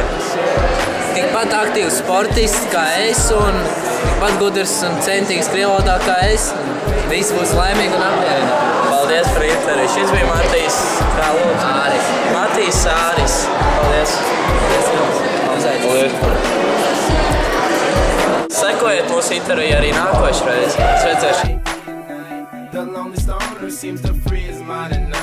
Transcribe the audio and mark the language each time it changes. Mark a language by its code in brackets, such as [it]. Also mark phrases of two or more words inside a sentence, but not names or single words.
[lv] Tikpat aktīvs sportists kā es un tikpat gudrs un centīgs krievu valodā kā es. Visi būs laimīgi un apmierināti. Paldies par interviju. Šis bija Matīs. Kā lūdzu? Āris. Matīs Āris. Paldies. Paldies. Sekojiet mūsu interviju arī nākošreiz. Es redzēšu. [en] The lonely stoner seems to free his mind.